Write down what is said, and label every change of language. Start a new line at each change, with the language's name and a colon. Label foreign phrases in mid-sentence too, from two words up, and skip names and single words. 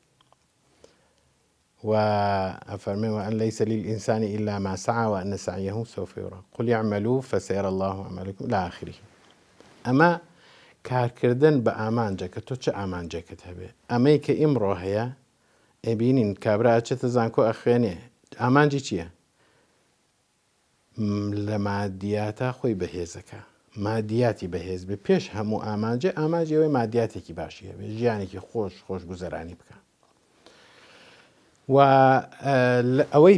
Central Kurdish: و ئەفەرمێ
Arabic: وأن ليس للإنسان إلا ما سعى وأن سعيه سوف يرى قل اعملوا فسيرى الله عملكم إلى آخره.
Central Kurdish: ئەمە کارکردن بە ئامانجە کە تۆ چه ئامانجێکت هەبێ ئەمەی کە ئیمڕۆ هەیە ئەبینین کابرا ئەچێتە زانکۆ ئەخوێنێ ئامانجی چییە؟ لە مادیاتە خۆی بەهێزەکە مادیاتی بەهێز بێ پێش هەموو ئامانجێ ئامانجی ئەوەی مادیاتێکی باشی هەبێ ژیانێکی خۆش گوزەرانی بکە و ئەوەی